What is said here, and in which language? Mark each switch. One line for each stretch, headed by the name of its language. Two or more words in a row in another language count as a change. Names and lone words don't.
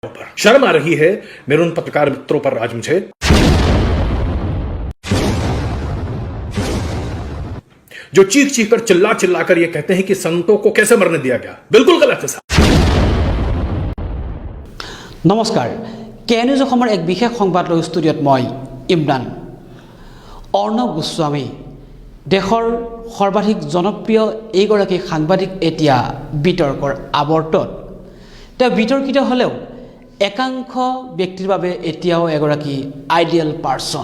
Hindi: शर्म आ रही है मेरे उन पत्रकार मित्रों पर आज मुझे जो चीख चीख कर चिल्ला चिल्ला कर यह कहते हैं कि संतों को कैसे मरने दिया गया। बिल्कुल गलत है साहब।
Assamese: नमस्कार, के निউজ অসমৰ এক বিশেষ সংবাদ লৈ ষ্টুডিঅ'ত মই ইমৰান। অৰ্ণৱ গোস্বামী দেশৰ সৰ্বাধিক জনপ্ৰিয় এইগৰাকী সাংবাদিক এতিয়া বিতৰ্কৰ আৱৰ্তত। তেওঁ বিতৰ্কিত হ'লেও একাংশ ব্যক্তিৰ বাবে এতিয়াও এগৰাকী
English: ideal person.